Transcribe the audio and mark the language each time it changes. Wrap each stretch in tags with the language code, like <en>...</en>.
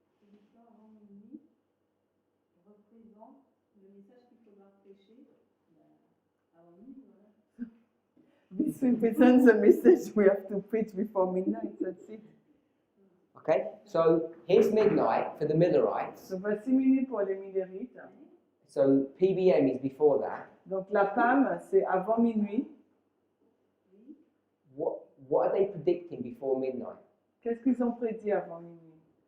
<fr>L'histoire avant minuit représente le message qu'il faudra prêcher avant minuit, voilà.</fr> <en>This represents the message we have to preach before midnight, that's it. Okay, so here's midnight for the Millerites.</en> <fr>Donc voici minuit pour les Millerites.</fr> <en>So PBM is before that.</en> <fr>Donc la PAM, c'est avant minuit.</fr> <en>What are they predicting before midnight?</en> <fr>Qu'est-ce qu'ils ont prédit avant minuit?</fr>